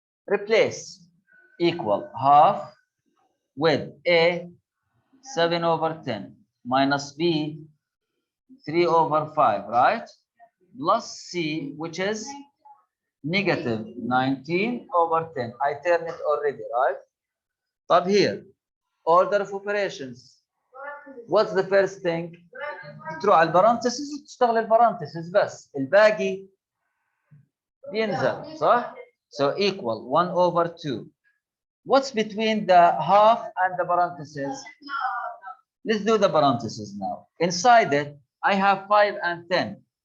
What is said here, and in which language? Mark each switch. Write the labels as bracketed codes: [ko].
[en] Replace equal half with a 7 over 10 minus b 3 over 5, right? Plus c, which is negative 19 over 10. I turn it already, right? But here, order of operations. What's the first thing? [ar] تروح على البارانتسز وتشتغل البارانتسز بس، الباقي بينزل، صح؟ [en] So equal 1 over 2. What's between the half and the parentheses? Let's do the parentheses now. Inside it, I have 5 and 10.